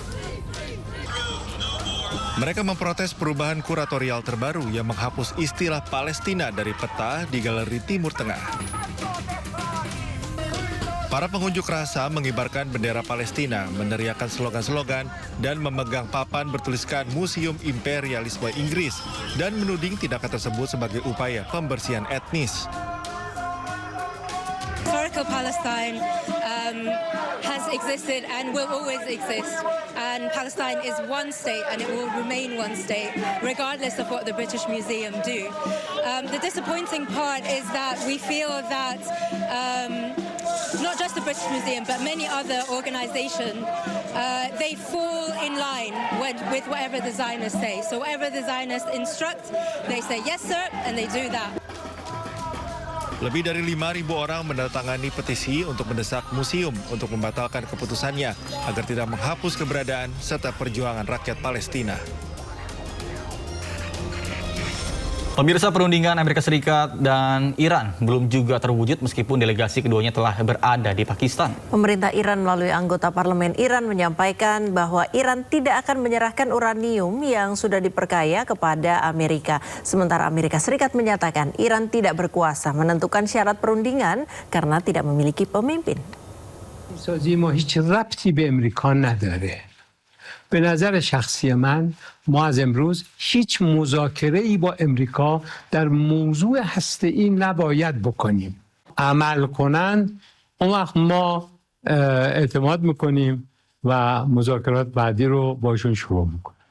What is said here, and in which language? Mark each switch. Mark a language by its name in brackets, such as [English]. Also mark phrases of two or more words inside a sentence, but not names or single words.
[Indonesian] Mereka memprotes perubahan kuratorial terbaru yang menghapus istilah Palestina dari peta di Galeri Timur Tengah. Para pengunjuk rasa mengibarkan bendera Palestina, meneriakkan slogan-slogan, dan memegang papan bertuliskan Museum Imperialisme Inggris dan menuding tindakan tersebut sebagai upaya pembersihan etnis. [English] Historical Palestine has existed and will always exist, and Palestine is one state and it will remain one state regardless of what the British Museum do. The disappointing part is that we feel that not just the British Museum but many other organizations they fall in line with whatever the Zionists say. So whatever the Zionists instruct, they say yes sir and they do that. [Indonesian] Lebih dari 5.000 orang menandatangani petisi untuk mendesak museum untuk membatalkan keputusannya agar tidak menghapus keberadaan serta perjuangan rakyat Palestina. Pemirsa, perundingan Amerika Serikat dan Iran belum juga terwujud meskipun delegasi keduanya telah berada di Pakistan. Pemerintah Iran melalui anggota parlemen Iran menyampaikan bahwa Iran tidak akan menyerahkan uranium yang sudah diperkaya kepada Amerika. Sementara Amerika Serikat menyatakan Iran tidak berkuasa menentukan syarat perundingan karena tidak memiliki pemimpin. [Persian] به نظر شخصی من ما از امروز هیچ مذاکره‌ای با امریکا در موضوع هسته‌ای نباید بکنیم. عمل کنند اون وقت ما اعتماد میکنیم و مذاکرات بعدی رو باشون شروع میکنیم.